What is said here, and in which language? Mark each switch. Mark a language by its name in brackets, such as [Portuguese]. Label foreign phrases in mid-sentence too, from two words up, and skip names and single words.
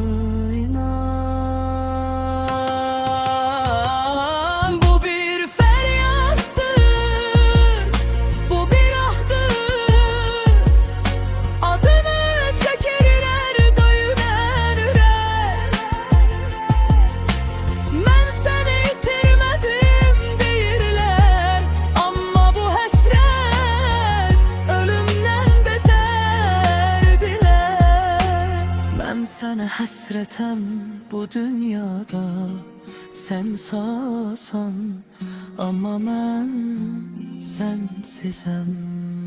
[Turkish] İnan, bu bir feryattır, bu bir ahdır. Adını çekerler döyünen ürek. Ben seni [Azerbaijani] itirmedim deyirlər, amma bu həsrət ölümdən betər bilər. Mən sənə həsrətəm bu dünyada. Sən sağsan, amma mən sənsizəm.